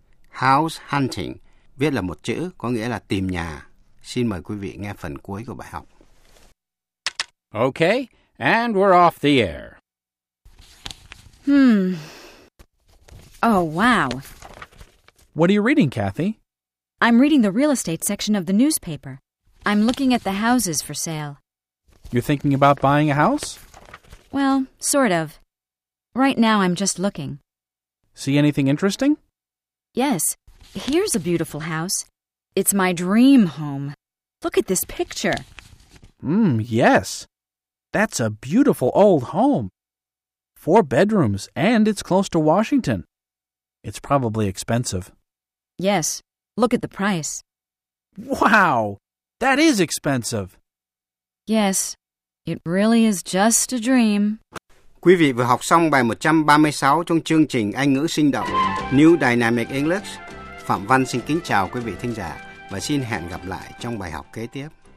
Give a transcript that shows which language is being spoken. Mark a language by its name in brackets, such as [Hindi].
[English] House hunting, [Vietnamese] viết là một chữ có nghĩa là tìm nhà. Xin mời quý vị nghe phần cuối của bài học. [English] Okay, and we're off the air. Oh, wow. What are you reading, Kathy? I'm reading the real estate section of the newspaper. I'm looking at the houses for sale. You're thinking about buying a house? Well, sort of. Right now, I'm just looking. See anything interesting? Yes. Here's a beautiful house. It's my dream home. Look at this picture. Yes. That's a beautiful old home. 4 bedrooms, and it's close to Washington. It's probably expensive. Yes. Look at the price. Wow! That is expensive! Yes. It really is just a dream. [Vietnamese] Quý vị vừa học xong bài 136 trong chương trình Anh ngữ sinh động New Dynamic English. Phạm Văn xin kính chào quý vị thính giả và xin hẹn gặp lại trong bài học kế tiếp.